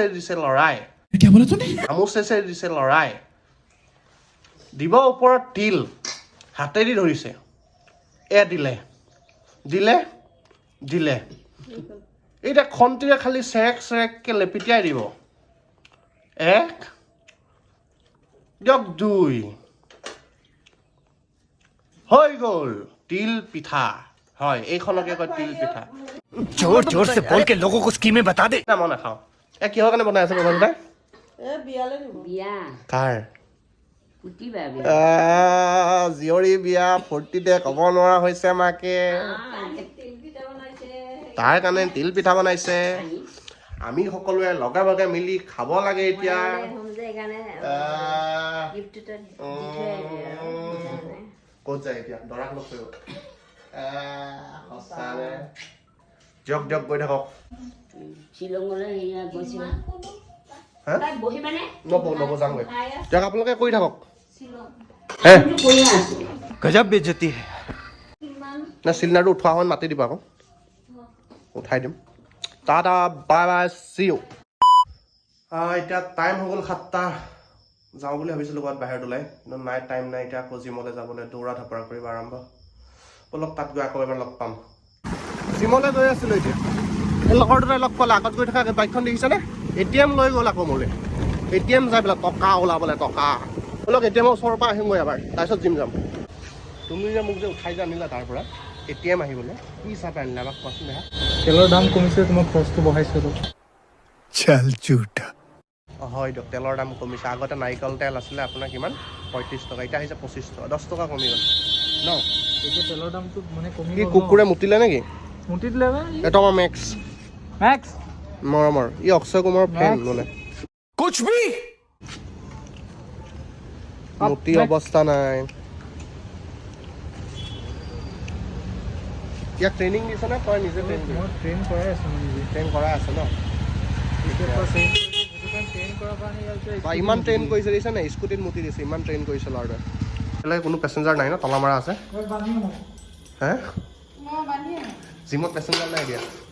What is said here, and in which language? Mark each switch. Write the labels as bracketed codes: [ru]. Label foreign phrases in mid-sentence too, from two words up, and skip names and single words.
[as] দিছে লৰাই চামুচেৰে দিছে লৰাই দিব ওপৰত তিল হাতেদি ধৰিছে দিলে দিলে দিলে এতিয়া খন্তিৰে খালি চেৰেক চেৰেককৈ লেপিটিয়াই দিব 1 দিয়ক 2 হৈ গ'ল তিল পিঠা হয় এইখনকে কয় তিল পিঠা [hi] जोर जोर से बोल के लोगों को स्कीमें बता दे [as] না মই নাখাওঁ কিহৰ কাৰণে বনাই আছে বাবা বিয়া কাৰ পুতিবা জীয়ৰী বিয়া ফূৰ্তিতে ক'ব নোৱাৰা হৈছে মাকে তাৰ কাৰণে তিল পিঠা বনাইছে আমি সকলোৱে লগে ভাগে মিলি খাব লাগে এতিয়া ক'ত যায় এতিয়া দৰাক লগ কৰিব সঁচানে দিয়ক দিয়ক গৈ থাকক শ্বিলঙলৈ গৈছিল নবৌ যামগৈ দিয়ক আপোনালোকে কৰি থাকক [hi] गजब बेइज्जती है [as] না চিলিণ্ডাৰটো উঠোৱা সময়ত মাতি দিব আকৌ উঠাই দিম টাটা [en] bye bye see you [as] এতিয়া টাইম হৈ গ'ল 7টা যাওঁ বুলি ভাবিছিলোঁ ক'ৰবাত বাহিৰত ওলাই কিন্তু নাই টাইম নাই এতিয়া আকৌ জিমলৈ যাবলৈ দৌৰা ধপৰা কৰিব আৰম্ভ অলপ তাত গৈ আকৌ এবাৰ লগ পাম জিমলৈ গৈ আছিলোঁ এতিয়া এই লগৰ দুটাই লগ পালে আগত গৈ থকা বাইকখন দেখিছেনে ATM লৈ গ'ল আকৌ মোলৈ ATM যাই পেলাই টকা ওলাবলৈ টকা বলক ATMৰ ওচৰৰ পৰা আহিমগৈ এবাৰ তাৰপিছত জিম যাম তুমি যে মোক যে উঠাই যে আনিলা তাৰ পৰা ATM আহিবলৈ কি হিচাপে আনিলা আমাক কোৱাচোন দেখা তেলৰ দাম কমিছে তোমাক খৰচটো বঢ়াইছিলোঁ [hi] चल झूठा [as] হয় দিয়ক তেলৰ দাম কমিছে আগতে নাৰিকল তেল আছিলে আপোনাৰ কিমান 35 টকা এতিয়া আহিছে 25 টকা 10 টকা কমি গ'ল ন এতিয়া তেলৰ দামটো মানে কমি কি কুকুৰে মুতিলে নেকি মুটি দিলে এইটো আমাৰ মেক্স মেক্স মৰমৰ ই অক্ষয় কুমাৰৰ ফেন মানে [hi] कुछ भी [as] মুতি অৱস্থা নাই ইয়াক ট্ৰেইনিং দিছে নে তই নিজে ট্ৰেইন মই ট্ৰেইন কৰাই আছোঁ নিজে ট্ৰেইন কৰাই আছে ন ট্ৰেইন কৰাৰ কাৰণে বা ইমান ট্ৰেইন কৰিছে দিছে নে স্কুটিত মুতি দিছে ইমান ট্ৰেইন কৰিছে ল'ৰাটোৱে বেলেগ কোনো পেচেঞ্জাৰ নাই ন তলা মাৰা আছে হে জিমত পেচেঞ্জাৰ নাই দিয়া